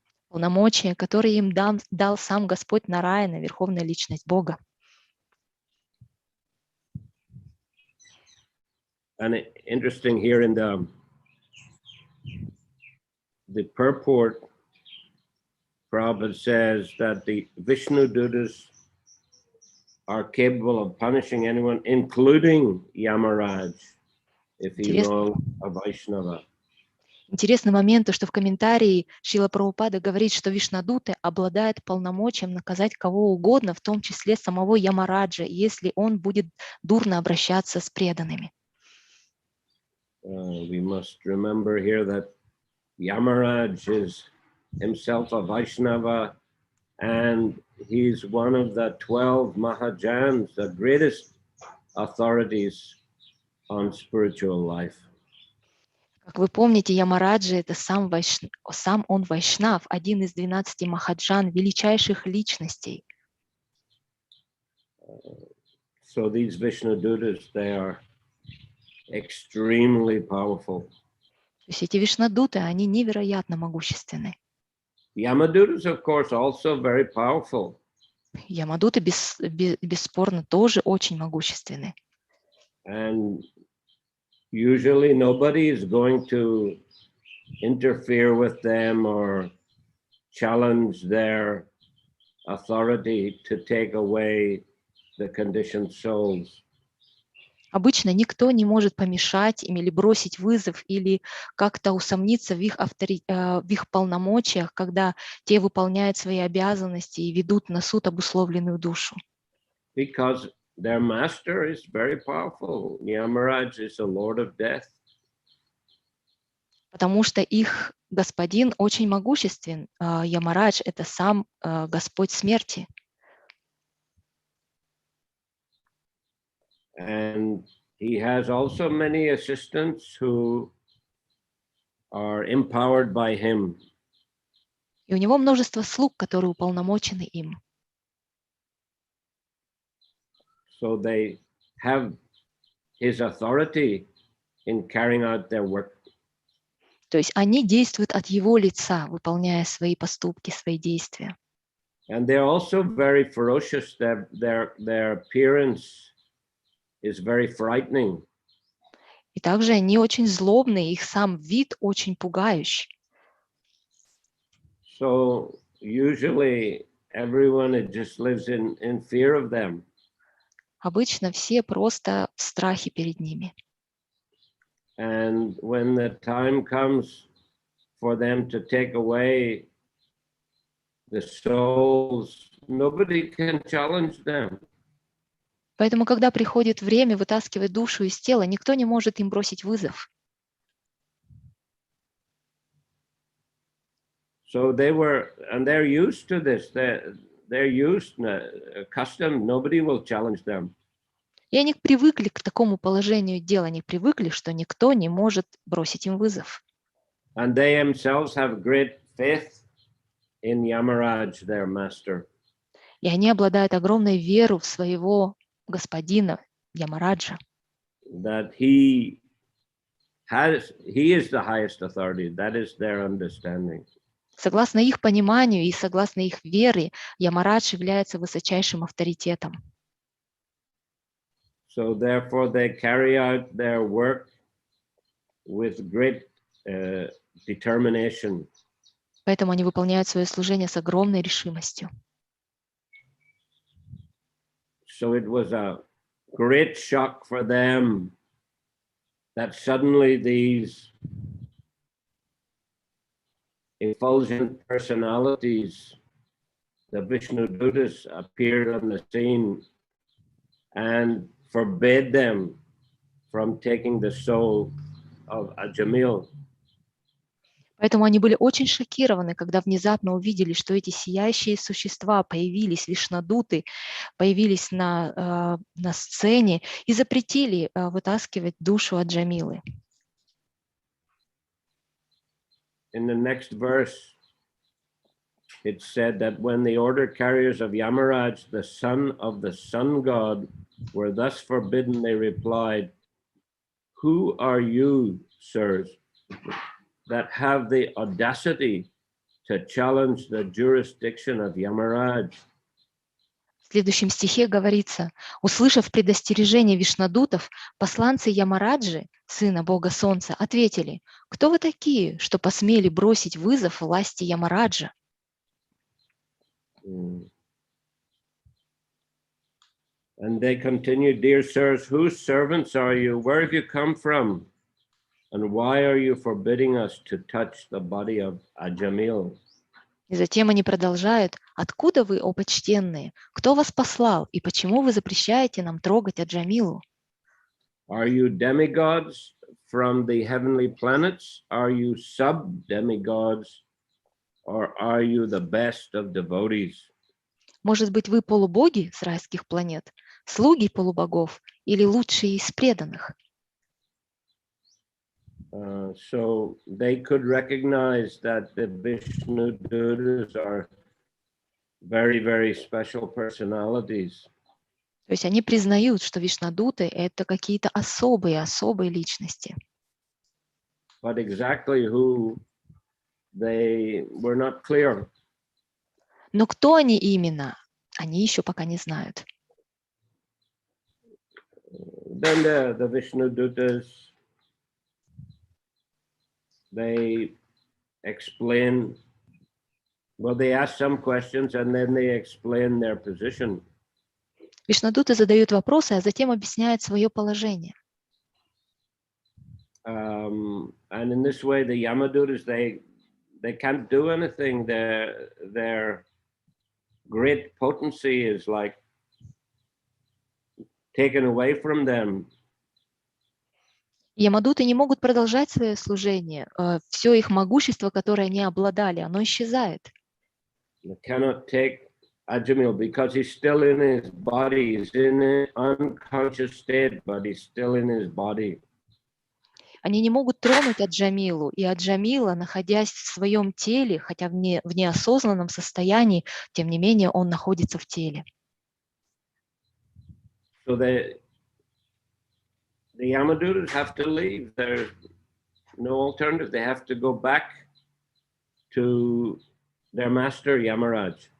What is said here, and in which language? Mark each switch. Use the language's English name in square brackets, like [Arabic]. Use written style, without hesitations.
[Russian] Полномочия, которые им дал сам Господь Нараяна, Верховная Личность Бога. [English] And interesting here in the purport, Prabhupada says that the Vishnu Dutas are capable of punishing anyone, including Yamaraj, if he wronged a Vaishnava. [Russian] Интересный момент, то, что в комментарии Шрила Прабхупада говорит, что Вишнадуты обладает полномочием наказать кого угодно, в том числе самого Ямараджа, если он будет дурно обращаться с преданными. [English] We must remember here that Yamaraj is himself a Vaishnava, and he's one of the 12 Mahajans, the greatest authorities on spiritual life. [Russian] Как вы помните, Ямараджа – это сам он Вайшнав, один из 12 Махаджан, величайших личностей. [English] So these Vishnudutas, they are extremely powerful. [Russian] То есть эти Вишнадуты, они невероятно могущественны. [English] Yamadutas, of course, also very powerful. [Russian] Ямадуты бесспорно тоже очень могущественны. [English] And usually nobody is going to interfere with them or challenge their authority to take away the conditioned souls. [Russian] Обычно никто не может помешать им или бросить вызов, или как-то усомниться в их полномочиях, когда те выполняют свои обязанности и ведут на суд обусловленную душу. [English] Because their master is very powerful. Yamaraj is the Lord of Death. [Russian] Потому что их господин очень могуществен. Ямарадж – это сам Господь смерти. [English] And he has also many assistants who are empowered by him. [Russian] И у него множество слуг, которые уполномочены им. [English] So they have his authority in carrying out their work. [Russian] То есть они действуют от его лица, выполняя свои поступки, свои действия. [English] And they're also very ferocious. Their appearance is very frightening. [Russian] И также они очень злобные, их сам вид очень пугающий. [English] So usually everyone just lives in fear of them. [Russian] Обычно все просто в страхе перед ними. [English] And when the time comes for them to take away the souls, nobody can challenge them. [Russian] Поэтому, когда приходит время вытаскивать душу из тела, никто не может им бросить вызов. [English] So they're used to this. They're used, accustomed. Nobody will challenge them. [Russian] И они привыкли к такому положению дел, они привыкли, что никто не может бросить им вызов. [English] And they themselves have great faith in Yamaraj, their master. [Russian] И они обладают огромной верой в своего господина Ямараджа. [English] That he is the highest authority. That is their understanding. [Russian] Согласно их пониманию и согласно их вере, Ямарадж является высочайшим авторитетом. [English] So therefore they carry out their work with great determination. [Russian] Поэтому они выполняют свое служение с огромной решимостью. [English] So it was a great shock for them that suddenly these effulgent personalities, the Vishnudutas, appeared on the scene and forbade them from taking the soul of Ajamil. [Russian] Поэтому они были очень шокированы, когда внезапно увидели, что эти сияющие существа появились, вишнадуты, появились на сцене и запретили вытаскивать душу от Джамилы. [English] In the next verse, it said that when the order carriers of Yamaraj, the son of the sun god, were thus forbidden, they replied, "Who are you, sirs, that have the audacity to challenge the jurisdiction of Yamaraj?" [Russian] В следующем стихе говорится: услышав предостережение вишнадутов, посланцы Ямараджи, сына бога солнца, ответили: кто вы такие, что посмели бросить вызов власти Ямараджа? [English] And they continued, "Dear sirs, whose servants are you? Where have you come from? And why are you forbidding us to touch the body of Ajamil? [Russian] И затем они продолжают: «Откуда вы, о почтенные? Кто вас послал? И почему вы запрещаете нам трогать Аджамилу? [English] Are you demigods from the heavenly planets? Are you sub-demigods? Or are you the best of devotees?» [Russian] Может быть, вы полубоги с райских планет, слуги полубогов или лучшие из преданных?» [English] So they could recognize that the Vishnu Dutas are very, very special personalities. [Russian] То есть они признают, что Вишнадуты — это какие-то особые личности. [English] But exactly who they were not clear. [Russian] Но кто они именно, они еще пока не знают. [English] Then the Vishnu Dutas, they explain, well, they ask some questions and then they explain their position. [Russian] Вишнадуты задают вопросы, а затем объясняют свое положение. [English] And in this way, the Yamadutas, they can't do anything. Their great potency is like taken away from them. [Russian] Ямадуты не могут продолжать свое служение. Все их могущество, которое они обладали, оно исчезает. [English] They cannot take Ajamil because he's still in his body. He's in an unconscious state, but he's still in his body. [Russian] Они не могут тронуть Аджамилу, и Аджамила, находясь в своем теле, хотя в неосознанном состоянии, тем не менее он находится в теле. [English] So the Yamadutas have to leave. There's no alternative. They have to go back to their master Yamaraj.